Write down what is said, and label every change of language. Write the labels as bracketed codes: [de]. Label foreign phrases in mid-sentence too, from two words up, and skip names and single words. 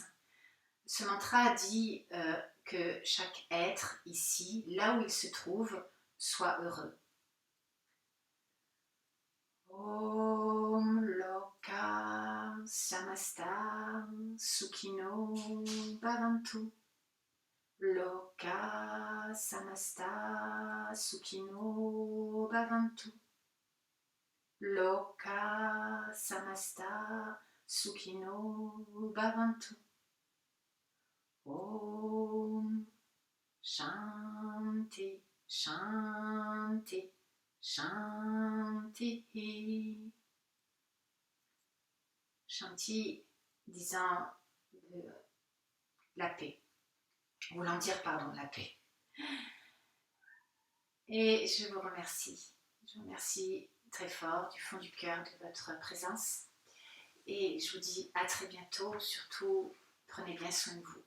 [fr] Ce mantra dit que chaque être ici, là où il se trouve, soit heureux. [sa] Om Loka Samasta Sukhino Bhavantu. Loka Samasta Sukhino bhavantu. Loka samasta sukhino bhavantu. Om Shanti, Shanti, Shanti. [fr] Shanti disant la paix, voulant dire pardon, la paix. Et je vous remercie. Je vous remercie très fort du fond du cœur de votre présence. Et je vous dis à très bientôt. Surtout, prenez bien soin de vous.